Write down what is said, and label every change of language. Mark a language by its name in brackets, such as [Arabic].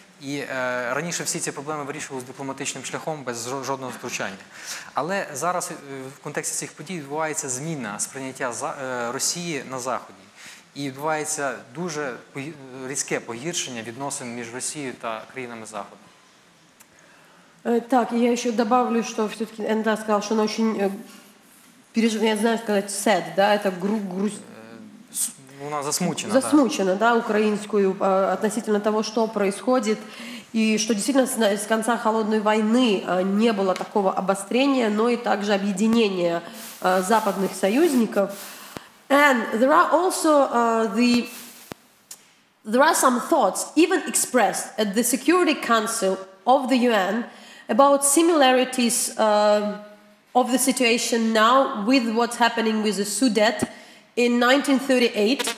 [Ukrainian] І раніше всі ці проблеми вирішувалися дипломатичним шляхом, без жодного втручання. Але зараз в контексті цих подій відбувається зміна сприйняття Росії на Заході. І відбувається дуже різке погіршення відносин між Росією та країнами Заходу. [Russian] Так, я еще добавлю, что все-таки Энн сказал, что она очень переживает, я знаю сказать, sad, да, это грусть. Она засмучена. Засмучена, да, украинскую относительно того, что происходит, и что действительно с конца холодной войны не было такого обострения, но и также объединения западных союзников. [English] And there are also there are some thoughts, even expressed at the Security Council of the UN, about similarities of the situation now with what's happening with the Sudet in 1938.